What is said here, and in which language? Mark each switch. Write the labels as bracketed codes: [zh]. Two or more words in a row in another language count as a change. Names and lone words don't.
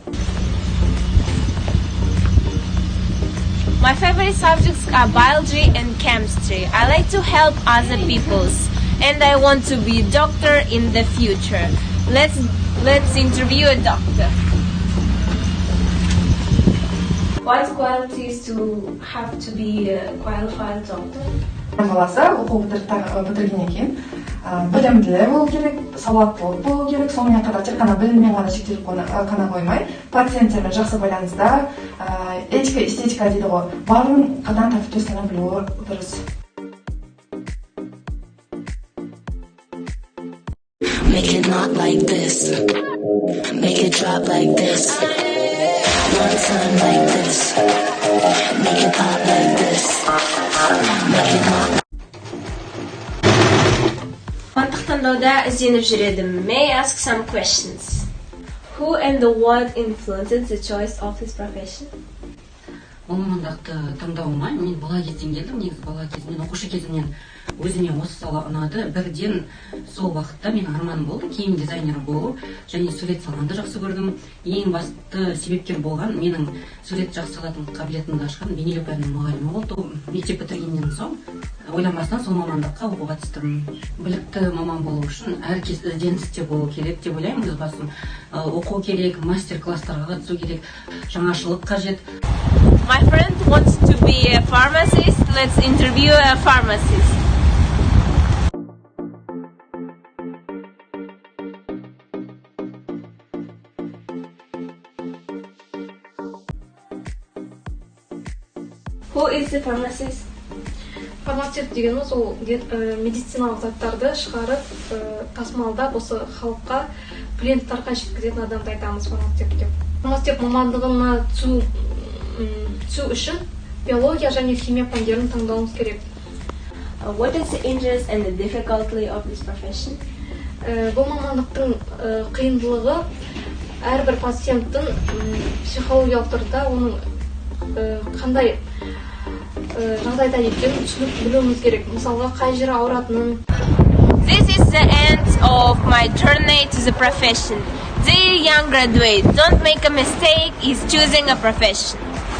[en] My favorite subjects are biology and chemistry. I like to help other peoples, and I want to be a doctor in the future. Let's interview a doctor. What qualities to have to be a qualified doctor? [kk] Баласы оқу бітіргеннен кейін білімді болу керек, сауаттылық болу керек, сонымен қатар тек қана біліммен ғана шектеліп қана қоймай, пациенттермен жақсы байланыста, этика, эстетика дейді ғой, барлығын қадан тартып тастана білуі дұрыс. [en] Make it not like this. Make it drop like this. One time like this. Make it pop like this. Make it not. [kk] Мамандық таңдауда ізденіп жүредім. [en] May I ask some questions? Who and what influenced the choice of this profession? [kk] Мамандықты таңдауыма мен бала кезден келдім. Негізі бала кезімнен, оқушы кезімнен өзіме осы сала ұнады. Бірден сол уақытта мен арманым болды киім дизайнері болу, және сурет салғанды жақсы көрдім. Ең басты себепкер болған менің сурет жақсы салатын қабілетімді ашқан бейнелеу пәнінің мұғалімі болды. Мектеп бітіргеннен соң ойланбастан сол мамандыққа оқуға түстім. Білікті маман болу үшін әркез ізденісте болу керек деп ойлаймын. Өз басым оқу керек, мастер-класстарға қатысу керек, жаңашылық қажет. [en] My friend wants to be a pharmacist. Let's interview a pharmacist. Who is the pharmacist? [kk] Фармацевт дегеніміз ол медициналық заттарды шығарып, тасымалдап, осы халыққа, клиенттарға жеткізетін адамды айтамыз фармацевт деп. Фармацевт мамандығына түсу үшін биология және химия пәндерін таңдауымыз керек. [en] What is the interest and the difficulty of this profession? [kk] Бұл мамандықтың қиындылығы әрбір пациенттің психологиялық тұрғыда оның қандай жағдайда екенін түсініп білуіміз керек. Мысалға, қай жері ауыратынын. [en] This is the end of my journey to the profession. Dear young graduate, don't make a mistake in choosing a profession.